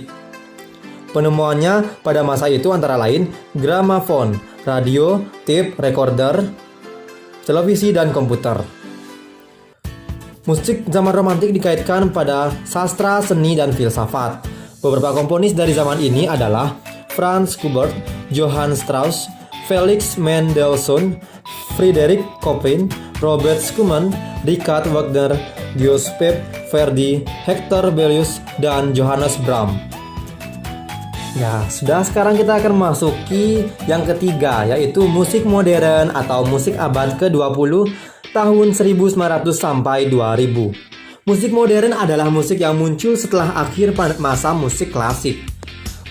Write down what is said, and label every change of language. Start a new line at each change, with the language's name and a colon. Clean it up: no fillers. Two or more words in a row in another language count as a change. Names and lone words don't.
Indonesian: Penemuannya pada masa itu antara lain gramafon, radio,
English: tape recorder,
Indonesian: televisi, dan komputer. Musik zaman romantik dikaitkan pada sastra, seni, dan filsafat. Beberapa komponis dari zaman ini adalah Franz Schubert, Johann Strauss, Felix Mendelssohn, Friedrich Chopin, Robert Schumann, Richard Wagner, Giuseppe Verdi, Hector Berlioz, dan Johannes Brahms. Ya, sudah, sekarang kita akan memasuki yang ketiga, yaitu musik modern atau musik abad ke-20 tahun 1900 sampai 2000. Musik modern adalah musik yang muncul setelah akhir masa musik klasik.